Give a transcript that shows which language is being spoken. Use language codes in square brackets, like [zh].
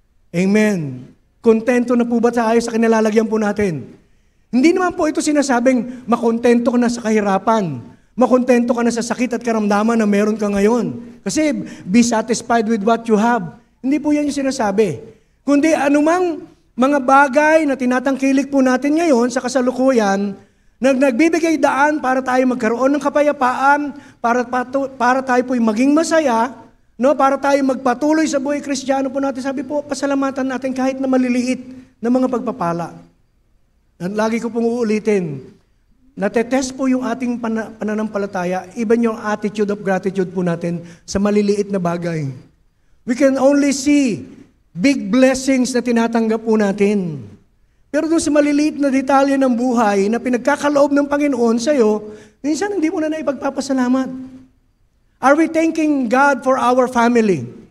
[tl] Amen. Kontento na po ba tayo sa kinalalagyan po natin? Hindi naman po ito sinasabing makontento ka na sa kahirapan. Makontento ka na sa sakit at karamdaman na meron ka ngayon. [en] Kasi be satisfied with what you have. [tl] Hindi po yan yung sinasabi. Kundi anumang mga bagay na tinatangkilik po natin ngayon sa kasalukuyan, nagbibigay daan para tayo magkaroon ng kapayapaan, para tayo po'y maging masaya, para tayo magpatuloy sa buhay Kristiyano po natin. Sabi po, pasalamatan natin kahit na maliliit na mga pagpapala. At lagi ko pong uulitin, natetest po yung ating pananampalataya, even yung attitude of gratitude po natin sa maliliit na bagay. [en] We can only see big blessings [tl] na tinatanggap po natin. Pero doon sa maliliit na detalye ng buhay na pinagkakaloob ng Panginoon sa'yo, minsan hindi mo na ipagpapasalamat. [en] Are we thanking God for our family?